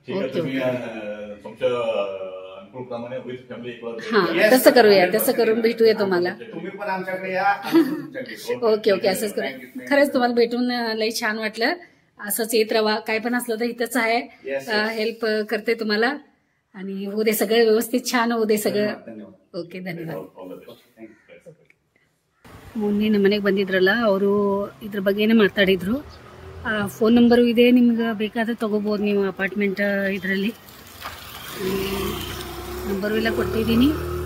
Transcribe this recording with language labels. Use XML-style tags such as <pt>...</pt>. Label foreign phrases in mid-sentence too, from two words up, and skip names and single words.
<mr>तसं करूया, तसं करून भेटूया तुम्हाला. तुम्ही पण आमच्याकडे या. ओके असंच करू. खरंच तुम्हाला भेटून लई छान वाटलं. असंच येत राहा, काय पण असलं तर इथंच आहे. हेल्प करते तुम्हाला आणि होऊ दे सगळं व्यवस्थित, छान होऊ दे सगळं.</mr> <kn>ಓಕೆ ಧನ್ಯವಾದ. ಮೊನ್ನೆ ನಮ್ಮ ಮನೆಗೆ ಬಂದಿದ್ರಲ್ಲ ಅವರು ಇದ್ರ ಬಗ್ಗೆನೇ ಮಾತಾಡಿದ್ರು. ಫೋನ್ ನಂಬರು ಇದೆ, ನಿಮ್ಗೆ ಬೇಕಾದ್ರೆ ತಗೋಬೋದು ನೀವು ಅಪಾರ್ಟ್ಮೆಂಟ್ ಇದರಲ್ಲಿ. ನಂಬರು ಎಲ್ಲ ಕೊಟ್ಟಿದ್ದೀನಿ.</kn>